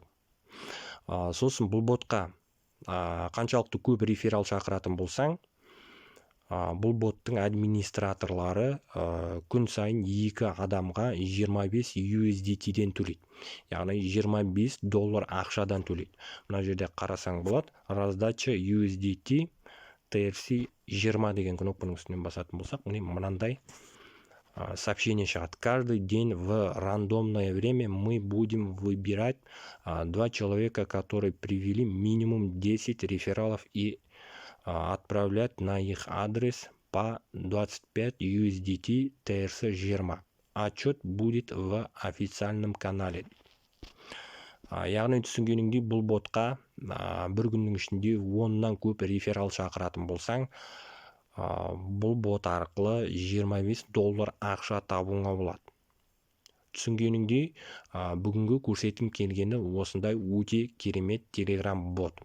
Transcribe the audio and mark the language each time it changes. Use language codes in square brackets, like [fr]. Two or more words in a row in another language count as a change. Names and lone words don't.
[kk] Сосын бұл ботқа қаншалықты көп реферал шақыратын болсаң, бұл боттың администраторлары күн сайын 2 адамға 25 USDT-ден төлейді. Яғни $25 ақшадан төлейді. Мына жерде қарасаң болады, раздача USDT TRC 20 деген кнопканың үстінен басатын болсақ, мынандай сообщение шығады. [ru] Каждый день в рандомное время мы будем выбирать 2 человека, которые привели минимум 10 рефералов и отправлять на их адрес по 25 USDT TRC 20. Отчет будет в официальном канале. [kk] Яғни түсінгеніңдей, бұл ботқа бір күннің ішінде 10-нан көп реферал шақыратын болсаң, бұл бот арқылы $25 ақша табуға болады. Түсінгеніңдей, бүгінгі көрсетім келгені осындай өте керемет Telegram бот.